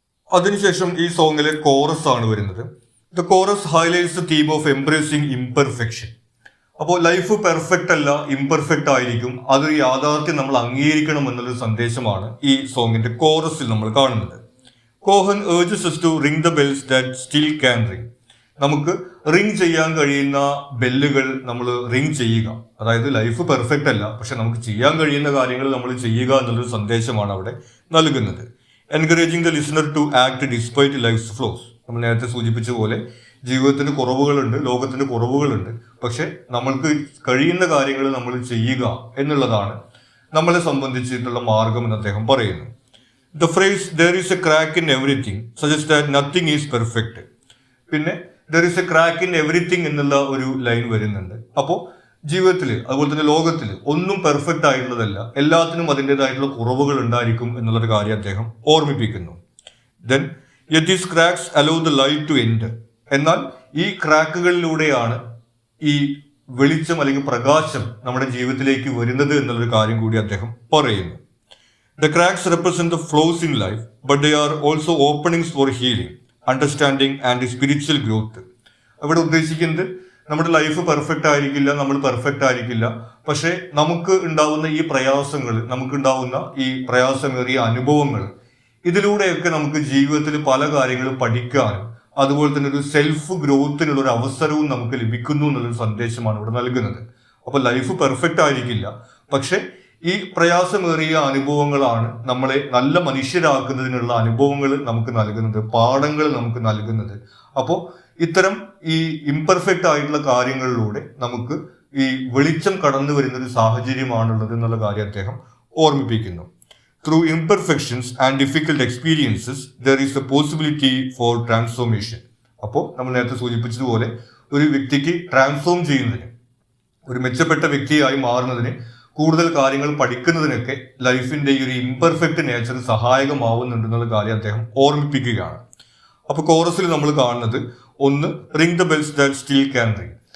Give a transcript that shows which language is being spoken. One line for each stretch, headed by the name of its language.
Malayalam: അതിനുശേഷം ഈ സോങ്ങിലെ കോറസ് ആണ് വരുന്നത്.
English: The chorus highlights the theme of embracing imperfection.
Malayalam: അപ്പോൾ ലൈഫ് പെർഫെക്റ്റ് അല്ല, ഇംപെർഫെക്റ്റ് ആയിരിക്കും, അതൊരു യാഥാർത്ഥ്യം നമ്മൾ അംഗീകരിക്കണം എന്നുള്ളൊരു സന്ദേശമാണ് ഈ സോങ്ങിന്റെ കോറസിൽ നമ്മൾ കാണുന്നത്.
English: Cohen urges us to ring the bells that still can ring.
Malayalam: നമുക്ക് റിംഗ് ചെയ്യാൻ കഴിയുന്ന ബെല്ലുകൾ നമ്മൾ റിംഗ് ചെയ്യുക. അതായത് ലൈഫ് പെർഫെക്റ്റ് അല്ല, പക്ഷെ നമുക്ക് ചെയ്യാൻ കഴിയുന്ന കാര്യങ്ങൾ നമ്മൾ ചെയ്യുക എന്നുള്ളൊരു സന്ദേശമാണ് അവിടെ നൽകുന്നത്.
English: Encouraging the listener to act despite life's flaws.
Malayalam: നമ്മൾ നേരത്തെ സൂചിപ്പിച്ച പോലെ ജീവിതത്തിന് കുറവുകളുണ്ട്, ലോകത്തിന് കുറവുകളുണ്ട്, പക്ഷെ നമ്മൾക്ക് കഴിയുന്ന കാര്യങ്ങൾ നമ്മൾ ചെയ്യുക എന്നുള്ളതാണ് നമ്മളെ സംബന്ധിച്ചിട്ടുള്ള മാർഗം എന്ന് അദ്ദേഹം പറയുന്നു.
English: The phrase "there is a crack in everything" suggests that nothing is perfect.
Malayalam: പിന്നെ
English: "there is a crack in everything"
Malayalam: എന്നുള്ള ഒരു ലൈൻ വരുന്നുണ്ട്. അപ്പോൾ ജീവിതത്തിൽ അതുപോലെ തന്നെ ലോകത്തിൽ ഒന്നും പെർഫെക്റ്റ് ആയിട്ടുള്ളതല്ല, എല്ലാത്തിനും അതിൻ്റെതായിട്ടുള്ള കുറവുകൾ ഉണ്ടായിരിക്കും എന്നുള്ളൊരു കാര്യം അദ്ദേഹം ഓർമ്മിപ്പിക്കുന്നു.
English: Then "yet these cracks allow the light to enter."
Malayalam: എന്നാൽ ഈ ക്രാക്കുകളിലൂടെയാണ് ഈ വെളിച്ചം അല്ലെങ്കിൽ പ്രകാശം നമ്മുടെ ജീവിതത്തിലേക്ക് വരുന്നത് എന്നുള്ളൊരു കാര്യം കൂടി അദ്ദേഹം പറയുന്നു.
English: The cracks represent the flaws in life, but they are also openings for healing, understanding and spiritual growth.
Malayalam: അവിടെ ഉദ്ദേശിക്കുന്നത് നമ്മുടെ ലൈഫ് പെർഫെക്റ്റ് ആയിരിക്കില്ല, നമ്മൾ പെർഫെക്റ്റ് ആയിരിക്കില്ല, പക്ഷെ നമുക്ക് ഉണ്ടാവുന്ന ഈ പ്രയാസങ്ങൾ, നമുക്കുണ്ടാവുന്ന ഈ പ്രയാസമേറിയ അനുഭവങ്ങൾ, ഇതിലൂടെയൊക്കെ നമുക്ക് ജീവിതത്തിൽ പല കാര്യങ്ങളും പഠിക്കാനും അതുപോലെ തന്നെ ഒരു സെൽഫ് ഗ്രോത്തിനുള്ള ഒരു അവസരവും നമുക്ക് ലഭിക്കുന്നു എന്നുള്ളൊരു സന്ദേശമാണ് ഇവിടെ നൽകുന്നത്. അപ്പൊ ലൈഫ് പെർഫെക്റ്റ് ആയിരിക്കില്ല, പക്ഷെ ഈ പ്രയാസമേറിയ അനുഭവങ്ങളാണ് നമ്മളെ നല്ല മനുഷ്യരാക്കുന്നതിനുള്ള അനുഭവങ്ങൾ നമുക്ക് നൽകുന്നത്, പാഠങ്ങൾ നമുക്ക് നൽകുന്നത്. അപ്പോൾ ഇത്തരം ഈ ഇംപെർഫെക്റ്റ് ആയിട്ടുള്ള കാര്യങ്ങളിലൂടെ നമുക്ക് ഈ വെളിച്ചം കടന്നു വരുന്ന ഒരു സാഹചര്യമാണുള്ളത് എന്നുള്ള കാര്യം അദ്ദേഹം ഓർമ്മിപ്പിക്കുന്നു.
English: Through imperfections and difficult experiences, there is a possibility for transformation.
Malayalam: അപ്പോൾ നമ്മൾ നേരത്തെ സൂചിപ്പിച്ചതുപോലെ ഒരു വ്യക്തിക്ക് ട്രാൻസ്ഫോം ചെയ്യുന്നതിന്, ഒരു മെച്ചപ്പെട്ട വ്യക്തിയായി മാറുന്നതിന് കൂടുതൽ കാര്യങ്ങൾ പഠിക്കുന്നതിനൊക്കെ ലൈഫിന്റെ ഈ ഒരു ഇംപെർഫെക്റ്റ് നേച്ചർ സഹായകമാവുന്നുണ്ടെന്നുള്ള കാര്യം അദ്ദേഹം ഓർമ്മിപ്പിക്കുകയാണ്. അപ്പൊ കോറസിൽ നമ്മൾ കാണുന്നത് ഒന്ന്,
English: Ring the bells that still can ring.